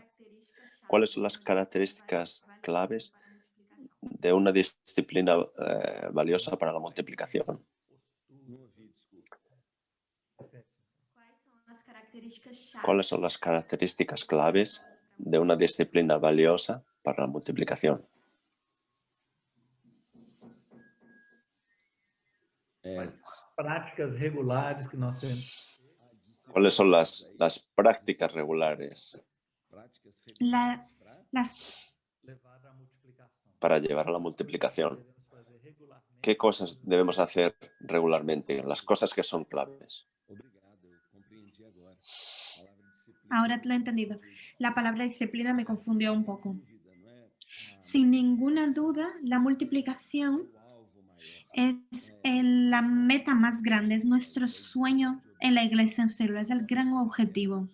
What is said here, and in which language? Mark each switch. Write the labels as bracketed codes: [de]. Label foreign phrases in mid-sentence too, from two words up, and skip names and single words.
[es] ¿Cuáles son las características claves de una disciplina valiosa para la multiplicación? ¿Cuáles son las características claves de una disciplina valiosa para la multiplicación? [pt] Quais são as práticas regulares que nós temos? [es] ¿Cuáles son las prácticas regulares Las [pt] Levar à multiplicação. [es] para llevar a la multiplicación? [pt] Devemos fazer regularmente. [es] ¿Qué cosas debemos hacer regularmente? Las cosas que son claves. Ahora te lo he entendido. La palabra disciplina me confundió un poco. Sin ninguna duda, la multiplicación es la meta más grande, es nuestro sueño en la iglesia en célula, es el gran objetivo.